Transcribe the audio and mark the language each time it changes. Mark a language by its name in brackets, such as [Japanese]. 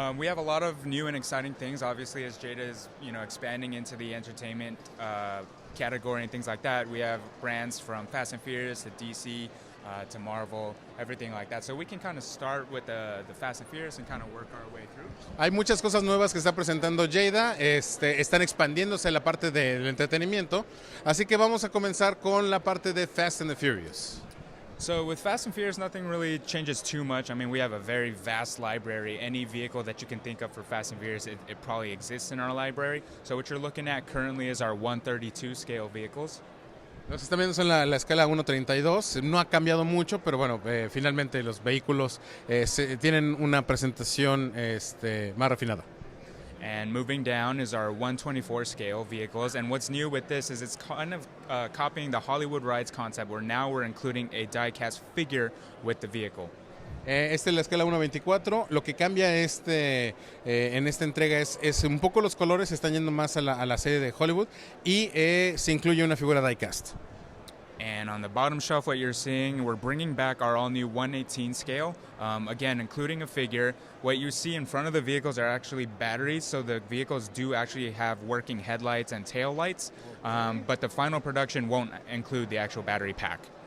[English] We have a lot of new and exciting things. Obviously, as Jada is, expanding into the entertainment category and things like that, we have brands from Fast and Furious to DC to Marvel, everything like that. So we can kind of start with the Fast and Furious and kind of work our way through. [Spanish] Hay muchas cosas nuevas que está presentando Jeddah, están expandiéndose la parte del entretenimiento, así que vamos a comenzar con la parte de Fast and the Furious. [English] So with Fast and Furious, nothing really changes too much. I mean, we have a very vast library. Any vehicle that you can think of for Fast and Furious, it probably exists in our library. So what you're looking at currently is our 132 scale vehicles. [Spanish] Los están viendo en la escala 1.32, no ha cambiado mucho, pero bueno, finalmente los vehículos tienen una presentación más refinada. [English] And moving down is our 124 scale vehicles. And what's new with this is it's kind of copying the Hollywood Rides concept, where now we're including a die-cast figure with the vehicle. [Spanish] Esta es la escala 1.24. Lo que cambia en esta entrega es un poco los colores, se están yendo más a la serie de Hollywood y se incluye una figura die-cast. [English] And on the bottom shelf, what you're seeing, we're bringing back our all-new 118 scale. Again, including a figure. What you see in front of the vehicles are actually batteries, so the vehicles do actually have working headlights and tail lights, but the final production won't include the actual battery pack.